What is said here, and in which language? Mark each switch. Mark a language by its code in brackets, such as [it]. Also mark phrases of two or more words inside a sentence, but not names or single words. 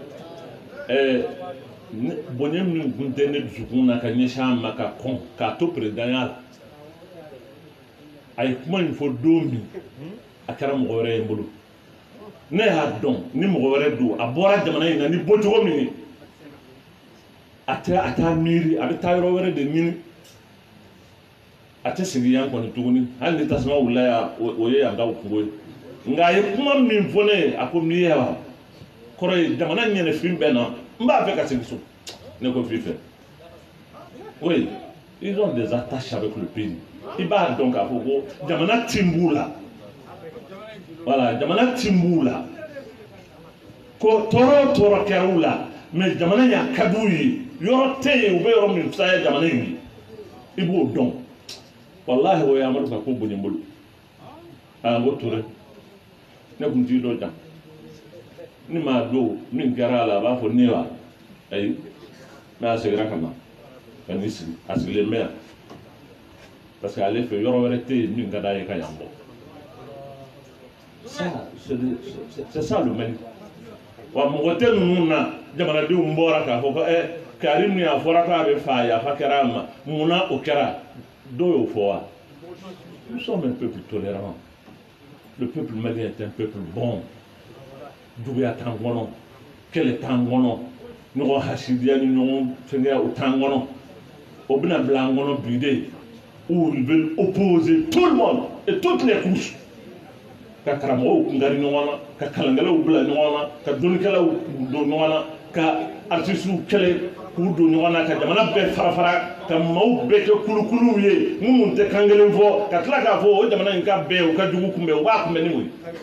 [bm] bonya min kun tɛ ne dusukun na ka ɲɛsin a ma ka kɔn k'a to présidenya la a ye kuma in fɔ don min a kɛra mɔgɔ wɛrɛ ye n bolo ne y'a dɔn ni mɔgɔ wɛrɛ don a bɔra jamana in na ni bɔcogo min ye a t'a miiri a bɛ taa yɔrɔ wɛrɛ de ɲini a tɛ segin yan kɔni tuguni hali ni tasuma wulila yan o ye yan ka kungo ye nka a ye kuma min fɔ ne ye a ko n'i ye wa kɔrɔ ye jamana ɲɛnɛfin bɛɛ na n b'a fɛ ka segin so ne ko f'i fɛ [fr] oui ils ont des attaches avec le pays [bm] i b'a dɔn k'a fɔ ko jamana tin b'u la voilà jamana tin b'u la ko tɔɔrɔ o tɔɔrɔ kɛra u la mais jamana y'a ka d'u ye yɔrɔ tɛ yen u bɛ yɔrɔ min fisaya jamana in ye i b'o dɔn wallahi o ye Amadu ka ko bonya n bolo n ko Touré ne kun t'i dɔn jan ni maa don min kɛra a la a b'a fɔ ne wa ayi mais a seginna ka na ka n'i sigi a sigilen bɛ yan parce que ale fɛ yɔrɔ wɛrɛ tɛ yen min ka d'a ye ka yan bɔ [fr] ça c'est ça le Mali [bm] wa mɔgɔ tɛ ninnu na jamanadenw bɔra k'a fɔ ko Karim ni a fɔra k'a bɛ fa yafa kɛra a ma munna o kɛra dɔw y'o fɔ wa [fr] nous sommes un peuple tolérant le peuple malien est un peuple bon [bm] juguya t'an kɔnɔ kɛlɛ t'an kɔnɔ ɲɔgɔn hasidiya ni ɲɔgɔn fɛngɛ o t'an kɔnɔ o bɛna bila an kɔnɔ bi de [fr] où ils veulent opposer tout le monde et toutes les couches [bm] ka karamɔgɔw kungari ɲɔgɔn na ka kalankɛlaw bila ɲɔgɔn na ka dɔnnikɛlaw don ɲɔgɔn na ka artistes kɛlɛ k'u don ɲɔgɔn na ka jamana bɛɛ fara fara ka maaw bɛɛ kɛ kulukuluw ye minnu tɛ kan kelen fɔ ka tila k'a fɔ o jamana in ka bɛn u ka jugu kunbɛn u b'a kunbɛn ni o ye.